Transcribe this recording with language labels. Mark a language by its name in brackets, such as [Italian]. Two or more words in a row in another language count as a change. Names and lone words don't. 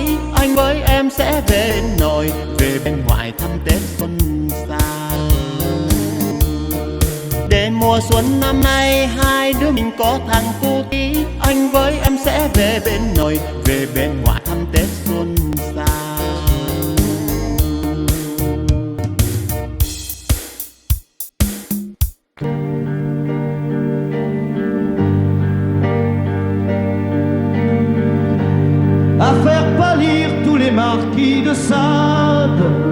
[Vietnamese] Anh với em sẽ về bên nội, về bên ngoại thăm Tết xuân xa. Để mùa xuân năm nay hai đứa mình có thằng cô ký. Anh với em sẽ về bên nội, về bên ngoại thăm Tết xuân xa. [French] À faire pâlir tous les marquis de Sade,